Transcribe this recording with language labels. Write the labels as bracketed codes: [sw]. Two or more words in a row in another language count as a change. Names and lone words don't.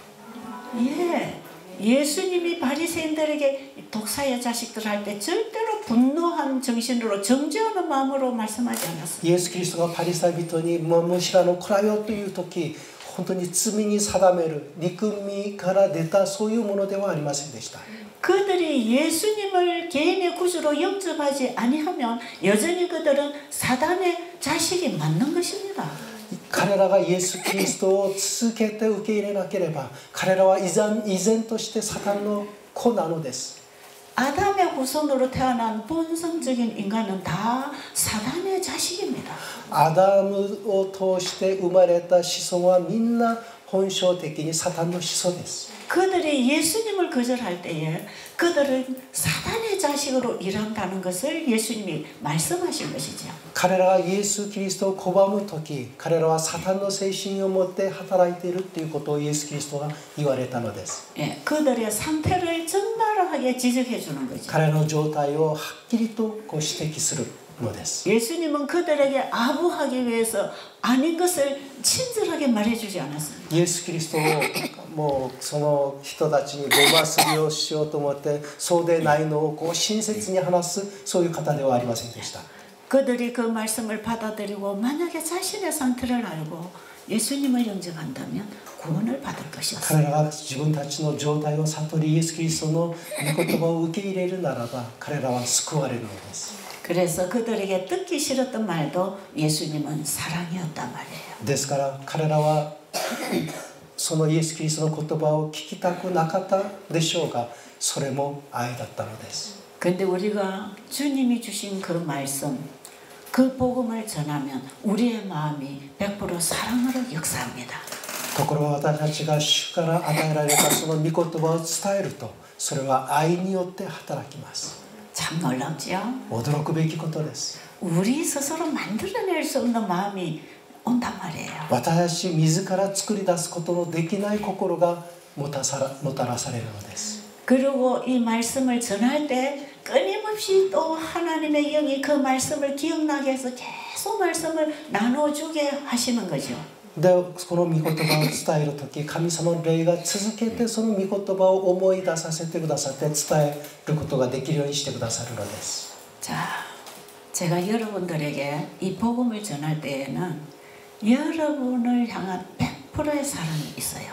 [ko] 예, 예수님이 바리새인들에게 독사의 자식들 할 때 절대로 분노한 정신으로 정죄하는 마음으로 말씀하지 않았어요. [ja] イエス・キリストがパリサイ人にマムシラの子らよという時本当に罪に定める憎みから出たそういうものではありませんでした。 [ko] 그들이 예수님을 개인의 구주로 영접하지 아니하면 여전히 그들은 사단의 자식이 맞는 것입니다. [ja] 彼らがイエス・キリストを続けて受け入れなければ彼らは依然としてサタンの子なのです。 [ko] 아담의 후손으로 태어난 본성적인 인간은 다 사단의 자식입니다. [ja] アダムを通して生まれた子孫はみんな本性的にサタンの子孫です。 [ko] 그들이 예수님을 거절할 때에 그들은 사단의 자식으로 일한다는 것을 예수님이 말씀하신 것이죠. [ja] 彼らがイエス・キリストを拒む時彼らはサタンの精神を持って働いているということをイエス・キリストが言われたのです。 [ko] 예, 그들의 상태를 적나라하게 지적해 주는 거죠. [ja] 彼らの状態をはっきりとこう指摘する。のです。 [ko] 예수님은 그들에게 아부하기 위해서 아닌 것을 친절하게 말해주지 않았습니다. [ja] イエス・キリストもうその人たちにごますりをしようと思ってそうでないのをこう親切に話すそういう方ではありませんでした。 [ko] 그들이 그 말씀을 받아들이고 만약에 자신의 상태를 알고 예수님을 영접한다면 구원을 받을 것이었습니다. [ja] 彼らが自分たちの状態を悟りイエス・キリストの御言葉を受け入れるならば彼らは救われるのです。 [ko] 그래서 그들에게 듣기 싫었던 말도 예수님은 사랑이었단 말이에요. [ja] ですから彼らはそのイエス・キリストの言葉を聞きたくなかったでしょうがそれも愛だったのです。 [ko] 근데 우리가 주님이 주신 그 말씀 그 복음을 전하면 우리의 마음이 100% 사랑으로 역사합니다. [ja] ところが私たちが主から与えられたその御言葉を伝えるとそれは愛によって働きます。 [ko] 참 놀랍지요? [ja] 驚くべきことです。 [ko] 우리 스스로 만들어낼 수 없는 마음이 온단 말이에요. [ja] 私たち自ら作り出すことのできない心がもたらされるのです。 [ko] 그리고 이 말씀을 전할 때 끊임없이 또 하나님의 영이 그 말씀을 기억나게 해서 계속 말씀을 나눠주게 하시는 거죠. [ja] でこの御言葉を伝える時神様の霊が続けてその御言葉を思い出させてくださって伝えることができるようにしてくださるのです。 [ko] 자, 제가 여러분들에게 이 복음을 전할 때에는 여러분을 향한 100%의 사랑이 있어요.